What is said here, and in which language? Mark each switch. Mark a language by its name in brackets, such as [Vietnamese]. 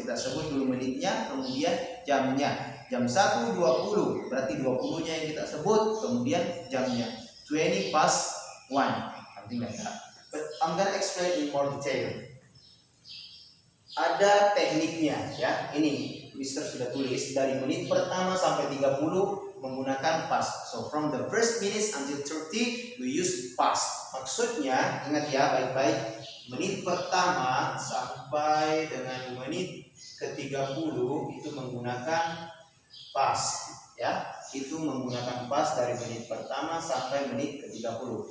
[Indonesian] Kita sebut dulu menitnya, kemudian jamnya. Jam 1.20 berarti 20-nya yang kita sebut, kemudian jamnya. [English] 20 past 1, something like that. But I'm gonna explain in more detail. [Indonesian] Ada tekniknya, ya. Ini Mister sudah tulis dari menit pertama sampai 30 menggunakan past. [English] So from the first minutes until 30 we use past. [Indonesian] Maksudnya, ingat ya baik-baik, menit pertama sampai dengan menit ke-30 itu menggunakan past, ya. Itu menggunakan past dari menit pertama sampai menit ke-30.